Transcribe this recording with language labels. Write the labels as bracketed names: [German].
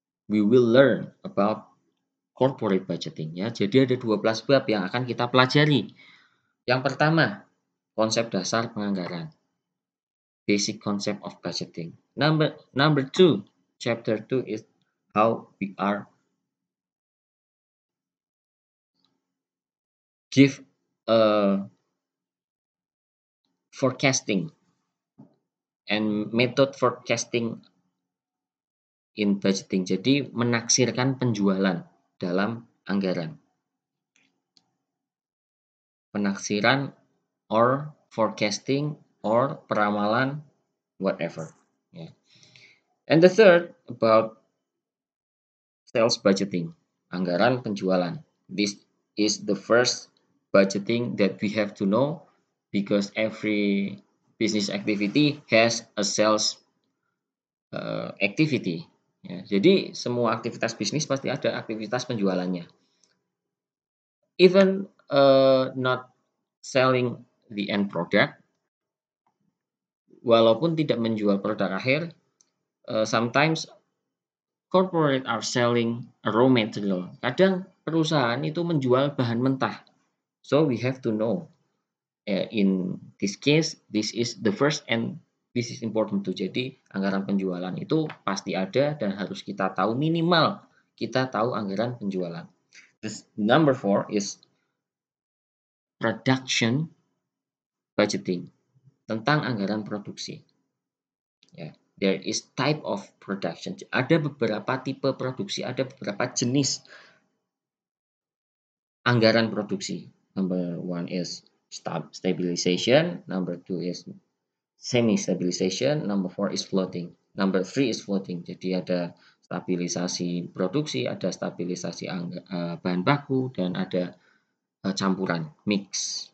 [English] We will learn about corporate budgeting ya. [Indonesian] Jadi ada 12 bab yang akan kita pelajari. Yang pertama, konsep dasar penganggaran. [English] Basic concept of budgeting. Number 2, chapter 2 is how we are give a forecasting and method forecasting in budgeting. [Indonesian] Jadi menaksirkan penjualan dalam anggaran. [English] Penaksiran or forecasting or peramalan, whatever. Yeah. And the third about sales budgeting, [Indonesian] anggaran penjualan. [English] This is the first budgeting that we have to know because every business activity has a sales activity. [Indonesian] Ya, jadi semua aktivitas bisnis pasti ada aktivitas penjualannya. [English] Even not selling the end product, [Indonesian] walaupun tidak menjual produk akhir, [English] sometimes corporate are selling a raw material. [Indonesian] Kadang perusahaan itu menjual bahan mentah. [English] So we have to know. In this case, this is the first and this is important too. [Indonesian] Jadi anggaran penjualan itu pasti ada dan harus kita tahu, minimal kita tahu anggaran penjualan. [English] This number 4 is production budgeting, [Indonesian] tentang anggaran produksi. [English] Ya, there is type of production. [Indonesian] Ada beberapa tipe produksi, ada beberapa jenis anggaran produksi. [English] Number 1 is stabilization, number 2 is semi-stabilization, number 4 is floating, number 3 is floating. [Indonesian] Jadi ada stabilisasi produksi, ada stabilisasi bahan baku, dan ada campuran, mix.